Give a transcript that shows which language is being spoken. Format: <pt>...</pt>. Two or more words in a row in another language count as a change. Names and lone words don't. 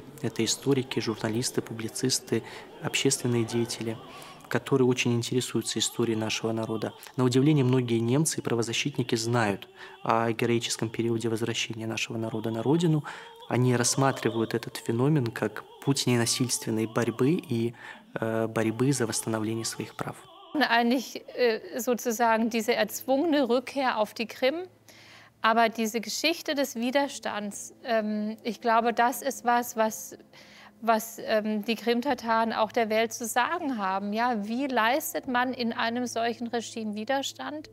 <ru>Это историки, журналисты, публицисты, общественные деятели, которые очень интересуются историей нашего народа. На удивление, многие немцы и правозащитники знают о героическом периоде возвращения нашего народа на родину. Они рассматривают этот феномен как путь ненасильственной борьбы и борьбы за восстановление своих прав.</ru> <de>Eigentlich sozusagen diese erzwungene Rückkehr auf die Krim, aber diese Geschichte des Widerstands, ich glaube, das ist was die Krimtataren auch der Welt zu sagen haben. Ja, wie leistet man in einem solchen Regime Widerstand?</de>